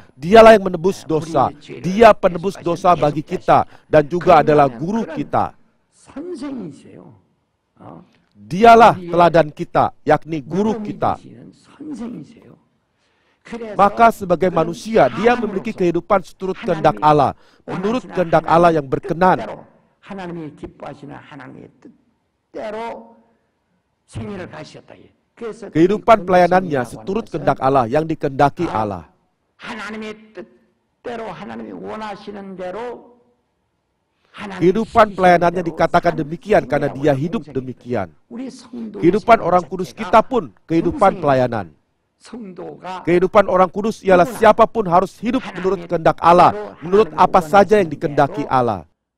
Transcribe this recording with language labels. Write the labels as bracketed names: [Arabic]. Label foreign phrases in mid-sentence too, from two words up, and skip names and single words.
[Indonesian] Dialah yang menebus dosa. Dia penebus dosa bagi kita dan juga adalah guru kita. Dialah teladan kita, yakni guru kita. Maka sebagai manusia, dia memiliki kehidupan seturut kehendak Allah, menurut kehendak Allah yang berkenan. [Korean] 하나님이 기뻐하시는 하나님의 뜻대로 생애를 가셨다. [Indonesian] Kehidupan pelayanannya seturut kehendak Allah yang dikehendaki Allah. [Korean] 하나님의 뜻대로 하나님이 원하시는 대로 [Indonesian] Kehidupan pelayanannya dikatakan demikian karena dia hidup demikian. Kehidupan orang kudus kita pun kehidupan pelayanan. Kehidupan orang kudus ialah siapapun harus hidup menurut kehendak Allah, menurut apa saja yang dikehendaki Allah.